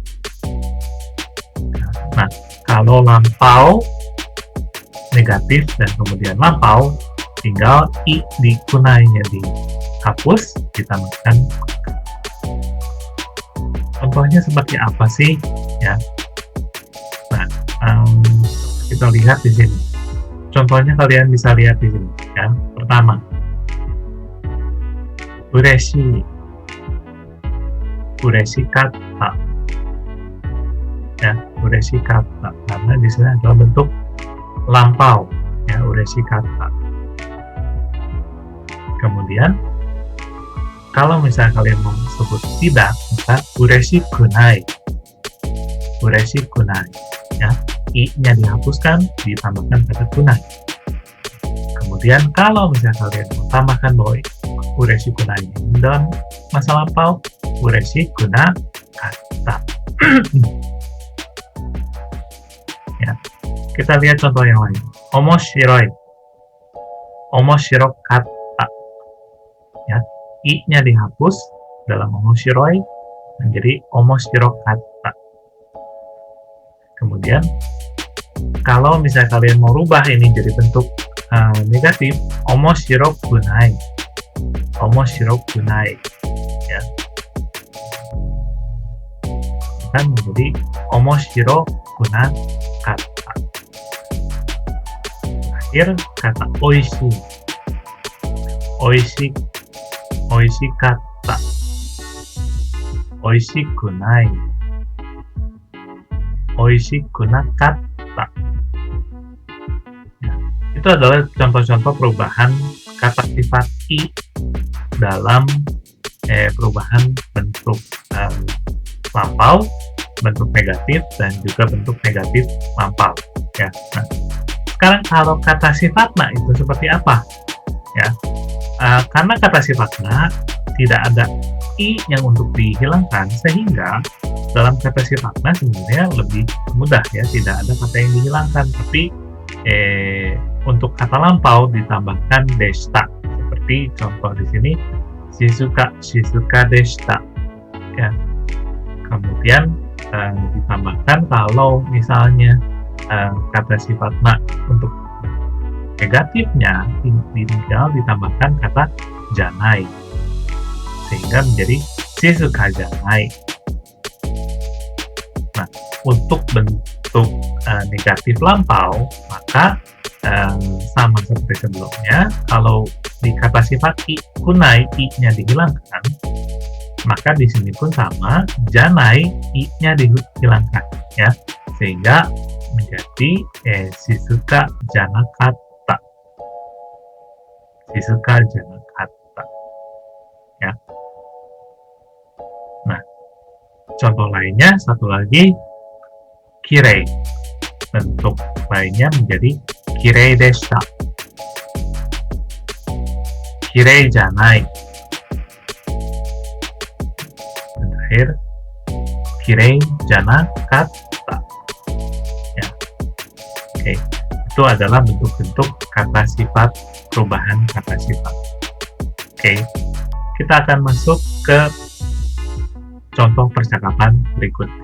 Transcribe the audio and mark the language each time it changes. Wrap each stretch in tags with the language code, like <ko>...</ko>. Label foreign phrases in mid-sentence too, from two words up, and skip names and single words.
<id>Nah, kalau lampau negatif dan kemudian lampau, tinggal i di kunainya dihapus, ditambahkan. Contohnya seperti apa sih? Ya. Nah, kita lihat di sini. Contohnya kalian bisa lihat di sini. Ya. Pertama,</id> <ja>うれしい、うれしかった. Ya, うれしかった.</ja> <id>Karena di sini adalah bentuk lampau.</id> <ja>Ya, うれしかった.</ja> <id>Kemudian, kalau misalnya kalian mau sebut tidak, maka</id> <ja>うれしくない. うれしくない.</ja> <id>Ya, i-nya dihapuskan, ditambahkan kata kunai. Kemudian kalau misalnya kalian mau tambahkan bahwa</id> <ja>うれしくない</ja> <id>dalam masa lampau,</id> <ja>うれしくなかった.</ja> <id>Ya, kita lihat contoh yang lain.</id> <ja>おもしろい。おもしろかった.</ja> <id>Ya, i-nya dihapus dalam omoshiroi menjadi</id> <ja>おもしろかった.</ja> <id>Kemudian kalau misalnya kalian mau rubah ini jadi bentuk negatif,</id> <ja>おもしろくない. おもしろくない.</ja> <id>Ya.</id> <ja>Kan menjadi おもしろくなかった.</ja> <id>Terakhir kata oishi.</id> <ja>おいしい、おいしかった. おいしくない. おいしくなかった.</ja> <id>Ya, itu adalah contoh-contoh perubahan kata sifat i dalam perubahan bentuk lampau, bentuk negatif, dan juga bentuk negatif lampau. Ya. Nah, sekarang kalau kata sifatna itu seperti apa? Ya, karena kata sifatna tidak ada i yang untuk dihilangkan, sehingga dalam kata sifatna sebenarnya lebih mudah ya, tidak ada kata yang dihilangkan, tapi untuk kata lampau ditambahkan deshita, seperti contoh di sini</id> <ja>静かでした.</ja> <id>Ya. Kemudian ditambahkan kalau misalnya kata sifatna untuk negatifnya tinggal ditambahkan kata janai, sehingga menjadi</id> <ja>静かじゃない.</ja> <id>Nah, untuk bentuk negatif lampau, maka sama seperti sebelumnya, kalau di kata sifat i kunai, i-nya dihilangkan, maka di sini pun sama, janai, i-nya dihilangkan, ya, sehingga menjadi</id> <ja>静かじゃなかった. 静かじゃなかった. Ya.</ja> <id>Nah, contoh lainnya satu lagi, kirei. Bentuk lainnya menjadi</id> <ja>きれいでした. きれいじゃない.</ja> <id>Dan terakhir,</id> <ja>きれいじゃなかった.</ja> <id>Ya. Oke, itu adalah bentuk-bentuk kata sifat, perubahan kata sifat. Oke, kita akan masuk ke contoh percakapan berikutnya.</id>